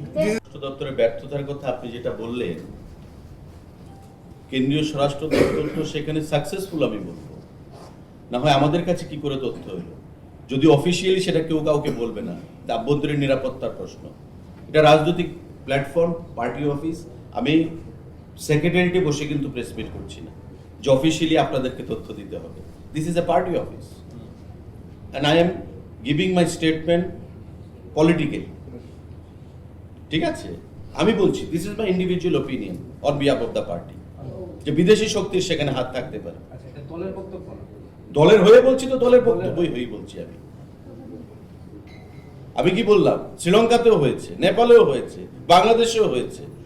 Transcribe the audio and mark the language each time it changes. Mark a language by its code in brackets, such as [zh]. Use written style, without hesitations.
[bn] স্বরাষ্ট্র দপ্তরের ব্যর্থতার কথা আপনি যেটা বললেন, কেন্দ্রীয় স্বরাষ্ট্র দপ্তর তো সেখানে সাকসেসফুল আমি বলবো, না হয় আমাদের কাছে কি করে তথ্য হলো? যদি অফিসিয়ালি সেটা কেউ কাউকে বলবে না, আভ্যন্তরীণ নিরাপত্তার প্রশ্ন, এটা রাজনৈতিক প্ল্যাটফর্ম, পার্টি অফিস। আমি সেক্রেটারিয়েটে বসে কিন্তু প্রেস মিট করছি না যে অফিসিয়ালি আপনাদেরকে তথ্য দিতে হবে। [en] This is a party office and I am giving my statement politically. [bn] ঠিক আছে, আমি বলছি [en] this is my individual opinion on behalf of the party, [bn] যে বিদেশি শক্তির সেখানে হাত থাকতে পারে। আচ্ছা, এটা দলের বক্তব্য না। দলের হয়ে বলছি তো, দলের বক্তব্যই হয়ে বলছি আমি কি বললাম? শ্রীলঙ্কাতেও হয়েছে, নেপালেও হয়েছে, বাংলাদেশেও হয়েছে।